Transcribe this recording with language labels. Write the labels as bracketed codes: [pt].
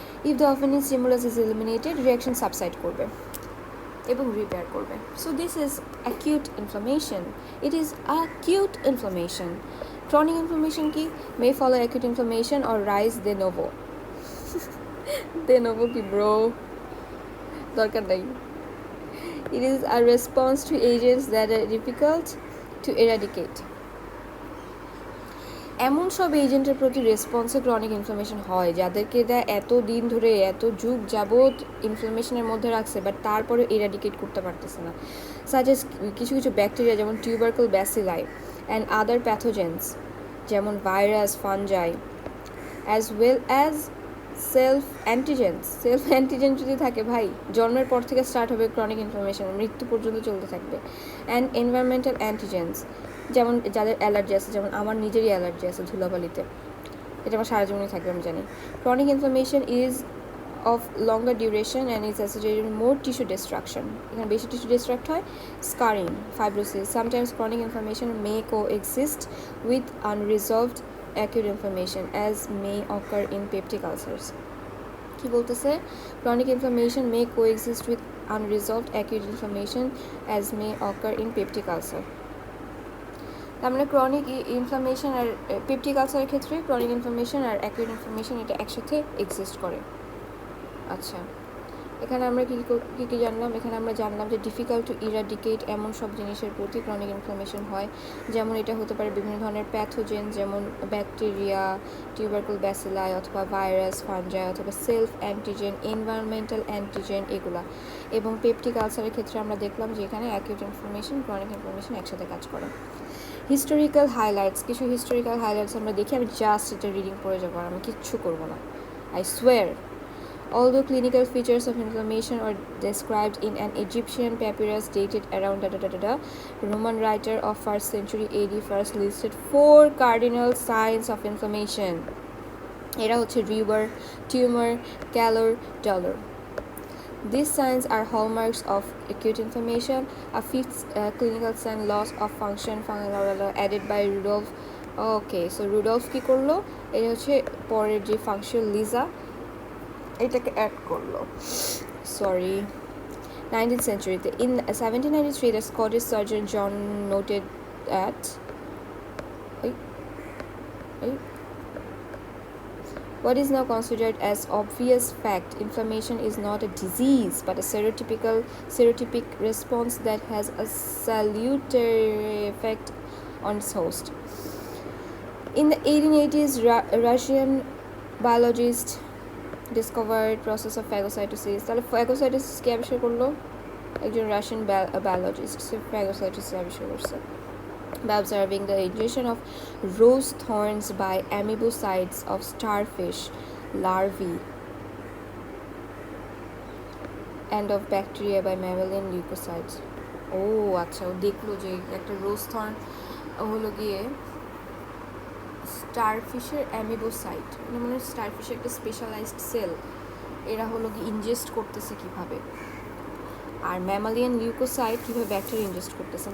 [en] if the offending stimulus is eliminated, reaction subside [bn] করবে এবং [en] Repair করবে। So this is acute inflammation, it is acute inflammation. Chronic inflammation [bn] কি [en] may follow acute inflammation or rise de novo. [bn] de novo কি bro, দরকার নাই। [en] It is a response to agents that are difficult to eradicate. [bn] এমন সব এজেন্টের প্রতি রেসপন্সে chronic inflammation হয় যাদেরকে এরা এত দিন ধরে এত যুগ যাবৎ ইনফ্লামেশনের মধ্যে রাখছে, বাট তারপরে এরাডিকেট করতে পারতেছে না। সাজেস কিছু ব্যাকটেরিয়া যেমন টিউবারকুল ব্যাসিলাই অ্যান্ড আদার প্যাথোজেন্স যেমন virus, fungi, as well as self antigen যদি থাকে ভাই, জন্মের পর থেকে স্টার্ট হবে ক্রনিক ইনফ্লামেশন, মৃত্যু পর্যন্ত চলতে থাকবে। অ্যান্ড এনভায়রনমেন্টাল অ্যান্টিজেন্স, যেমন যাদের অ্যালার্জি আছে, যেমন আমার নিজেরই অ্যালার্জি আছে ধুলাবালিতে, এটা আমার সারা জীবনই থাকবে আমি জানি। [en] Chronic inflammation is of longer duration and is associated with more tissue destruction. [bn] এখানে বেশি টিস্যু ডিস্ট্রাক্ট হয়, scarring, fibrosis. [en] Sometimes chronic inflammation may coexist with unresolved acute inflammation as may occur in peptic ulcers. [bn] কি বলতেছে? [en] Chronic inflammation may coexist with unresolved acute inflammation as may occur in peptic ulcer. [bn] তার মানে chronic inflammation আর peptic আলসারের ক্ষেত্রে chronic inflammation আর acute inflammation এটা একসাথে exist করে। আচ্ছা, এখানে আমরা কী জানলাম? এখানে আমরা জানলাম যে [en] difficult to eradicate [bn] এমন সব জিনিসের প্রতি ক্রনিক ইনফ্লামেশন হয়, যেমন এটা হতে পারে বিভিন্ন ধরনের প্যাথোজেন, যেমন ব্যাকটেরিয়া, টিউবারকুল ব্যাসিলাই অথবা ভাইরাস, ফানজাই অথবা সেলফ অ্যান্টিজেন, এনভায়রনমেন্টাল অ্যান্টিজেন এগুলা। এবং পেপটিক আলসারের ক্ষেত্রে আমরা দেখলাম যে এখানে অ্যাকিউট ইনফ্লামেশন, ক্রনিক ইনফ্লামেশন একসাথে কাজ করে। হিস্টোরিক্যাল হাইলাইটস, কিছু হিস্টোরিক্যাল হাইলাইটস আমরা দেখি, আমি জাস্ট এটা রিডিং করে যাবো, আর আমি কিচ্ছু করবো না, [en] I swear. Although clinical features of inflammation are described in an Egyptian papyrus dated around Roman writer of 1st century AD first listed 4 cardinal signs of inflammation. [bn] এরা হচ্ছে river, tumour, ক্যালোর, dollar. [en] These signs are hallmarks of acute inflammation. A fifth clinical sign, loss of function, added by Rudolf. [bn] Okay, so Rudolf কি করলো? এটা হচ্ছে পরের যে function Liza এটাকে add করলো, sorry. [en] 19th century, in 1793 the Scottish surgeon John noted that what is now considered as obvious fact, inflammation is not a disease but a serotypic response that has a salutary effect on its host. In the 1880s, Russian biologist discovered process of phagocytosis. [bn] তাহলে phagocytosis কে আবিষ্কার করলো? একজন Russian biologist সে phagocytosis আবিষ্কার করছে [en] by observing the ingestion of rose thorns by amoebocytes of starfish larvae and of bacteria by mammalian leukocytes. [bn] ও আচ্ছা, ও দেখলো যে একটা রোজ থর্ন হলো গিয়ে স্টারফিশের অ্যামিবোসাইট, মানে স্টারফিশের একটা স্পেশালাইজড সেল, এরা হলো গিয়ে ইনজেস্ট করতেছে কিভাবে, আর ম্যামালিয়ান লিউকোসাইট কীভাবে ব্যাকটেরিয়া ইনজেস্ট করতেছে।